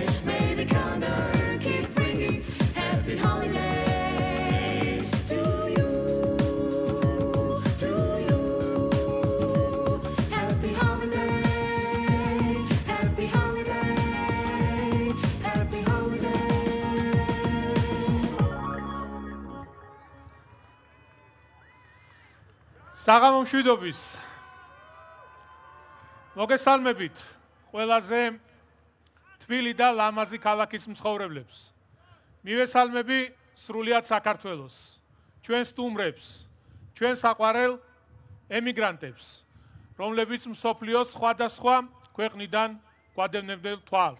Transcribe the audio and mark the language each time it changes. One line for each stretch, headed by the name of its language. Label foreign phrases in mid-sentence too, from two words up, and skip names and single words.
English: May the calendar keep ringing. Happy holidays to you, to you. Happy holiday, happy holiday, happy holiday.
Georgian: საღამომშვიდობის მოგესალმებით ყველაზე თბილი და ლამაზი ქალაქის მცხოვრებლებს. მივესალმები სრულიად საქართველოს, ჩვენ სტუმრებს, ჩვენ საყვარელ ემიგრანტებს, რომლებიც მსოფლიოს სხვადასხვა ქვეყნიდან გვადევნებდნენ თვალს.